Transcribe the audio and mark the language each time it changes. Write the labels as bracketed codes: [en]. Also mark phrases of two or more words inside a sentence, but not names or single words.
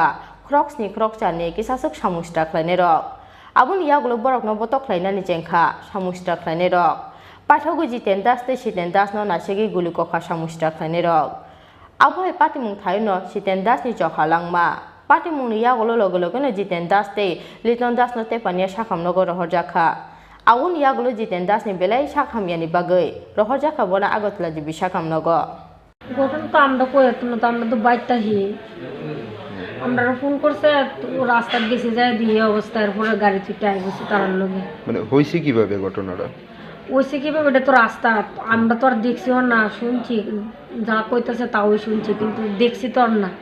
[trp] khroksni khroksani kisasuk samusta khlaini rok aboni yagulo borokno botok khlainani jengkha samusta khlaini rok Paithago Siten Das te Siten Das no nasegi Lukurok samusta khlaini rok aboi Patimungo thaino Siten Das ni jokha langma Patimungo ni yagulo logo no Siten Das te Liton Das no te pania Kwmangmao rohorjakha aboni yagulo Siten Das ni belai sakhamiani bagai rohorjakha bona Agotla jibi Kwmangmao [bn] ঘটনা তো আমরা কই না তো আমরা তো বাইরটা হি আমরা ফোন করছে রাস্তা গেছে যায় দিয়ে অবস্থা এরপরে গাড়ি ছুটে আই গেছে তার লগে মানে হইছে কিভাবে ঘটনাটা ওইসে কিভাবে, এটা তো রাস্তা, আমরা তো আর দেখছিও না, শুনছি যা কইতেছে তাও শুনছি, কিন্তু দেখছি তো আর না।